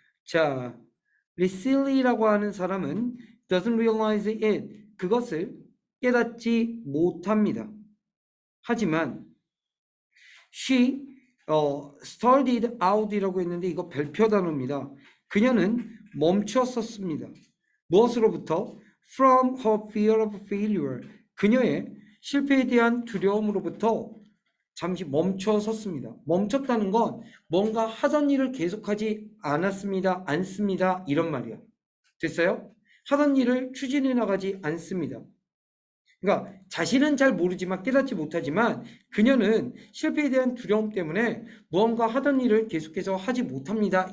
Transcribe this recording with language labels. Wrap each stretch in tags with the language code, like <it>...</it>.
<ko>자, Lucille이라고 하는 사람은</ko> <en>doesn't realize it.</en> <ko>그것을 깨닫지 못합니다. 하지만</ko> <en>she started out</en> <ko>이라고 했는데 이거 별표 단어입니다. 그녀는 멈췄었습니다. 무엇으로부터?</ko> <en>From her fear of failure.</en> <ko>그녀의 실패에 대한 두려움으로부터 잠시 멈춰섰습니다. 멈췄다는 건 뭔가 하던 일을 계속하지 않았습니다. 않습니다. 이런 말이야. 됐어요? 하던 일을 추진해 나가지 않습니다. 그러니까 자신은 잘 모르지만 깨닫지 못하지만 그녀는 실패에 대한 두려움 때문에 무언가 하던 일을 계속해서 하지 못합니다.</ko>